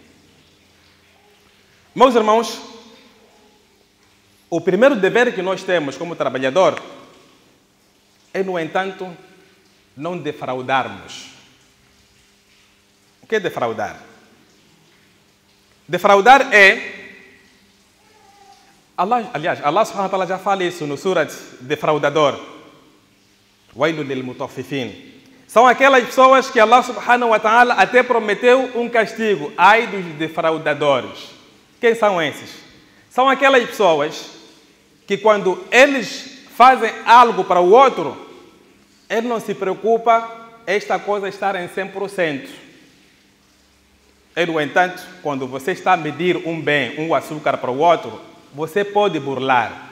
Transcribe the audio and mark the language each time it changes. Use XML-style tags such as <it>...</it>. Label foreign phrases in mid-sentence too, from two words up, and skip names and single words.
<pt>Meus irmãos, o primeiro dever que nós temos como trabalhador é, no entanto, não defraudarmos. O que é defraudar? Defraudar é... Allah</pt> <ar>سبحانه وتعالى</ar> <pt>já fala isso no Surat defraudador.</pt> <ar>ويل للمطففين.</ar> <pt>São aquelas pessoas que Allah</pt> <ar>سبحانه وتعالى</ar> <pt>até prometeu um castigo. Ai dos defraudadores. Quem são esses? São aquelas pessoas que quando eles fazem algo para o outro, ele não se preocupa esta coisa estar em 100%. E, no entanto, quando você está a medir um bem, um açúcar para o outro, você pode burlar.</pt>